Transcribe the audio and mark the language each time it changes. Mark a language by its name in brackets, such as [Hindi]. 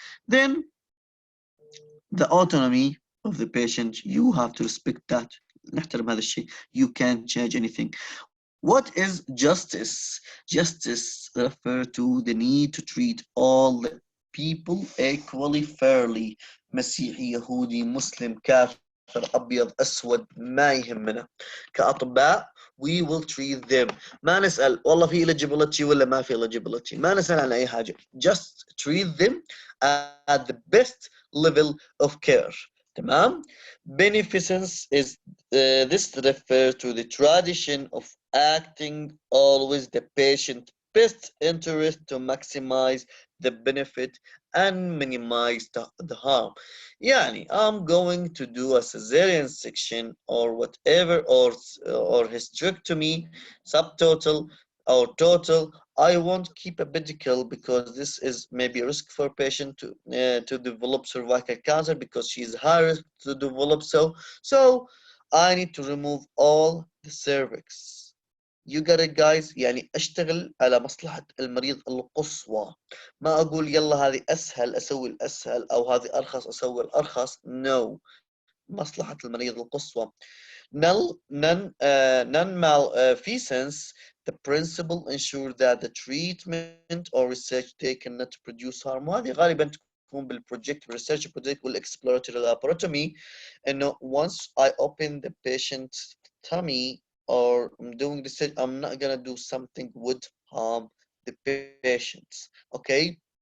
[English] Then the autonomy of the patient, you have to respect that. [Arabic] نحترم هذا الشيء. [English] You can't change anything. What is justice? Justice refers to the need to treat all people equally fairly. [Arabic] مسيحي، يهودي، مسلم، كافر، أبيض، أسود، ما يهمنا. كأطباء [English] we will treat them. [Arabic] ما نسأل والله في eligibility ولا ما في eligibility. ما نسأل عن أي حاجة. [English] Just treat them at the best level of care. [Arabic] تمام. [English] Beneficence is this refers to the tradition of acting always the patient best interest to maximize the benefit and minimize the harm. [Arabic] يعني [English] I'm going to do a cesarean section or whatever, or hysterectomy, subtotal or total. I won't keep a pedicle because this is maybe a risk for a patient to develop cervical cancer because she is high risk to develop so I need to remove all the cervix. You got it guys. [Arabic] يعني اشتغل على مصلحة المريض القصوى. ما اقول يلا هذه اسهل اسوي الاسهل او هذه ارخص اسوي الارخص. No. مصلحة المريض القصوى. [English] Non-malfeasance, the principle ensure that the treatment or research taken not to produce harm. [Arabic] وهذه غالبا تكون بالproject research project والexploratory laparotomy. [English] And once I open the patient's tummy or I'm doing research, I'm not gonna do something would harm the patients. Okay.